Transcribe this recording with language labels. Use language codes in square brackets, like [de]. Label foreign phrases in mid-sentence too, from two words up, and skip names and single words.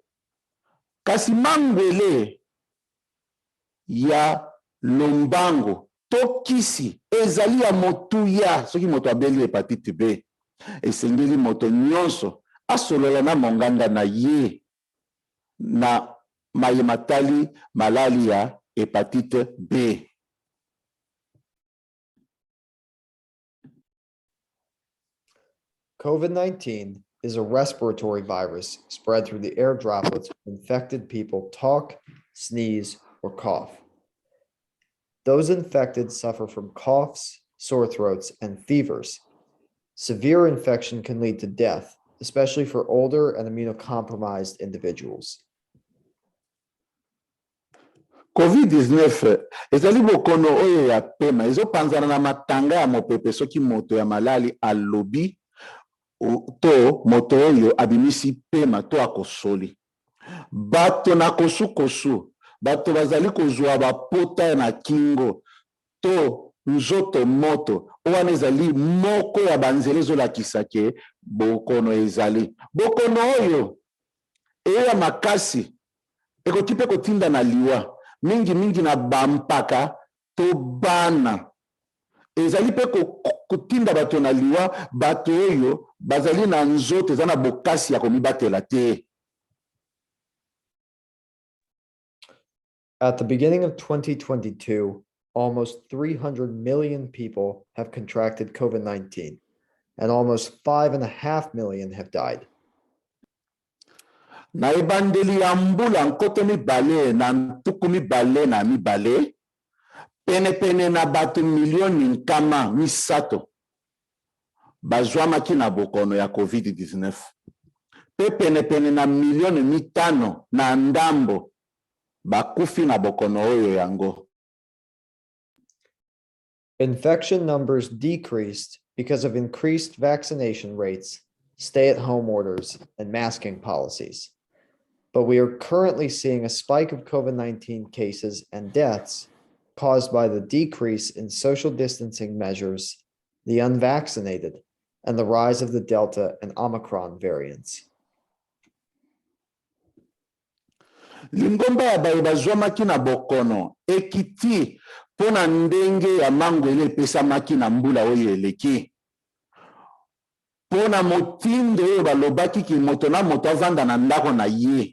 [ln] Kasi mangwele ya lombango to kisi ezali ya motuya soki moto abeli hepatite B. Esengeli moto nyonso asolola na monganga na ye na mayematali malali ya hepatite B. [en] COVID-19 is a respiratory virus spread through the air droplets when infected people talk, sneeze, or cough. Those infected suffer from coughs, sore throats, and fevers. Severe infection can lead to death, especially for older and immunocompromised individuals. [ln] COVID-19 ezali bokono oyo ya pema ezopanzana na matanga ya mopepe soki moto ya malali alobi to moto oyo abimisi pema to akosoli. Bato na kosu bato bazali kozwa bapota na kingo to nzoto moto owana ezali moko ya banzela ezolakisa ke bokono ezali. Bokono oyo eya makasi ekoki mpe kotinda na liwa mingi na bampaka to bana. Ezali mpe kotinda bato na liwa bato oyo bazali na nzoto eza na bokasi ya komibatela te. [en] At the beginning of 2022, almost 300 million people have contracted COVID-19, and almost 5.5 million have died. [ln] Na ebandeli ya mbula nkoto mibale na ntuku mibale na mibale, pene na bato milioni nkama misato bazwamaki na bokono ya COVID-19. Pe pene na milioni mitano na ndambo bakufi na bokono oyo yango. [en] Infection numbers decreased because of increased vaccination rates, stay-at-home orders, and masking policies. But we are currently seeing a spike of COVID-19 cases and deaths caused by the decrease in social distancing measures, the unvaccinated, and the rise of the Delta and Omicron variants. [ln] Lingomba ya baye bazwamaki na bokono ekiti pona ndenge ya mangwele epesamaki na mbula oyo eleki. Pona motindo oyo balobaki ki moto na moto avanda na ndako na ye.